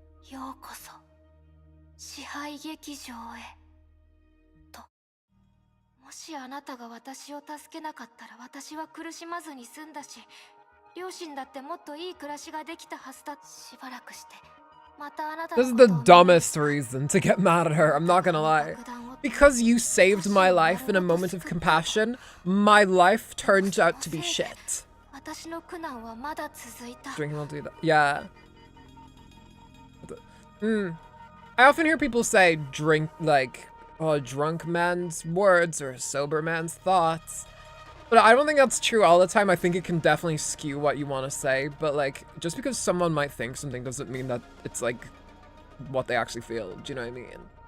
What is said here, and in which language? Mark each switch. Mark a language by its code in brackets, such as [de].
[ja] ようこそ支配劇場へと。もしあなたが私を助けなかったら、私は苦しまずに済んだし、両親だってもっといい暮らしができたはずだ。しばらくしてまたあなたの [en] This is the dumbest reason to get mad at her, I'm not gonna lie. Because you saved my life in a moment of compassion, my life turned out to be shit. 私の苦難はまだ続いた。 Drinking will do that. Yeah. I often hear people say drink, like, oh, a drunk man's words or a sober man's thoughts. But I don't think that's true all the time. I think it can definitely skew what you want to say. But, like, just because someone might think something doesn't mean that it's, like, what they actually feel. Do you know what I mean?